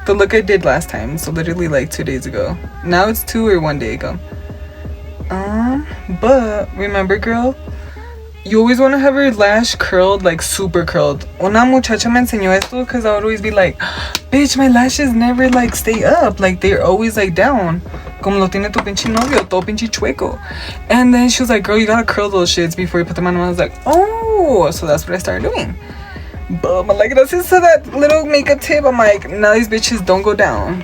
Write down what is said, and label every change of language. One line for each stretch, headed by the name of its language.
English: The look I did last time. So literally like 2 days ago. Now it's 2 or 1 day ago. But remember, girl, you always want to have your lash curled, like super curled.
Spanish: Una muchacha me enseñó esto
English: because I would always be like, bitch, my lashes never like stay up. Like they're always like down.
Spanish: Como lo tiene tu pinche novio, todo pinche chueco.
English: And then she was like, girl, you gotta curl those shits before you put them on. And I was like, oh, so that's what I started doing. But I'm like, gracias to that little makeup tip, I'm like, now these bitches don't go down.